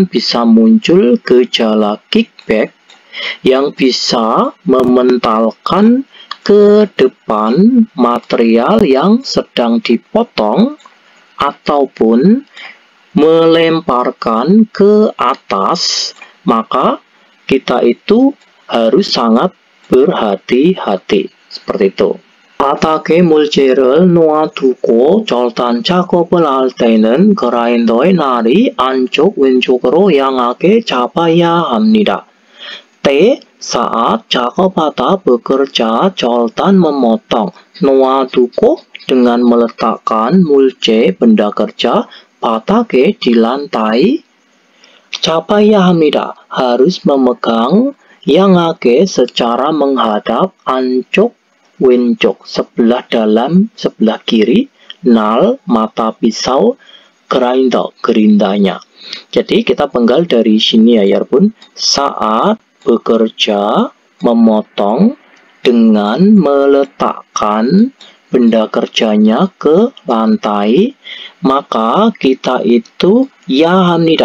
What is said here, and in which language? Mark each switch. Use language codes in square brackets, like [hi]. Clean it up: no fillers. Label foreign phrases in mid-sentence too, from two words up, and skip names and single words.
[id] bisa muncul gejala kickback yang bisa mementalkan ke depan material yang sedang dipotong ataupun melemparkan ke atas, maka kita itu harus sangat berhati-hati. Seperti itu. [ko] 바닥에 물질을 놓아두고 절단 작업을 할 때는 그라인더의 날이 안쪽 왼쪽으로 향하게 잡아야 합니다. [id] saat 작업하다 bekerja 절단 memotong, 놓아두고 dengan meletakkan mulce benda kerja 바닥에 di lantai, [ko] 잡아야 합니다. [id] harus memegang, 향하게 secara menghadap, [ko] 안쪽 왼쪽 [id] sebelah dalam sebelah kiri, nal mata pisau, grinder gerindanya. Jadi kita penggal dari sini ya pun, saat bekerja memotong dengan meletakkan benda kerjanya ke lantai, maka kita itu ya 합니다.